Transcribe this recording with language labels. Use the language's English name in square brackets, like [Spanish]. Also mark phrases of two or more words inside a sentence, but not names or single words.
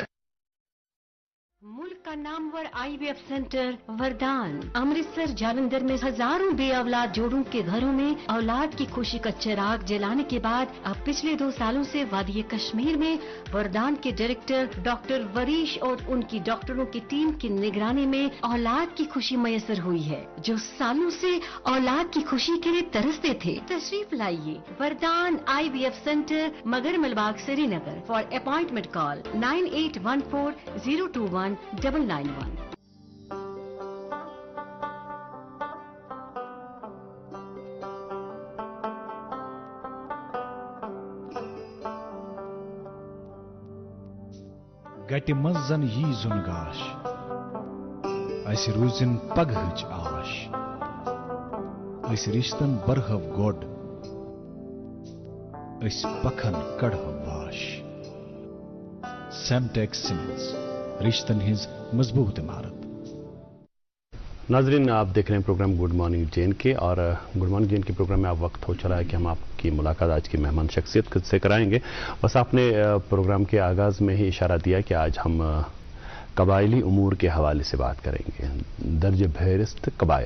[Urdu] ملک کا نامور آئی وی ایف سینٹر وردان امرتسر جالندھر میں ہزاروں بے اولاد جوڑوں کے گھروں میں اولاد کی خوشی کا چراغ جلانے کے بعد اب پچھلے 2 سالوں سے وادی کشمیر میں وردان کے ڈائریکٹر ڈاکٹر وریش اور ان کی ڈاکٹروں کی ٹیم کی نگرانی میں اولاد کی خوشی میسر ہوئی ہے۔ جو سالوں سے اولاد کی خوشی کے لیے ترستے تھے، تشریف لائیے وردان آئی وی ایف سینٹر، مگر ملباغ، سری نگر۔ [English] for appointment call 9814021991. [Kashmiri] گٹہِ منٛز زن یی زُن گاش، اسہِ روٗزِن پگہٕچ آش، أسۍ رِشتن برہو گۄڈ، أسۍ پکھن کڑہو واش۔ سیمٹیکس سیمنٹس، رشتن ہٕنٛز مضبوط عمارت۔ [Urdu] ناظرین آپ دیکھ رہے ہیں پروگرام گڈ مارننگ جے اینڈ کے، اور گڈ مارننگ جے اینڈ کے پروگرام میں اب وقت ہو چلا ہے کہ ہم آپ کی ملاقات آج کی مہمان شخصیت سے کرائیں گے۔ بس آپ نے پروگرام کے آغاز میں ہی اشارہ دیا کہ آج ہم قبائلی امور کے حوالے سے بات کریں گے، درج فہرست قبائل۔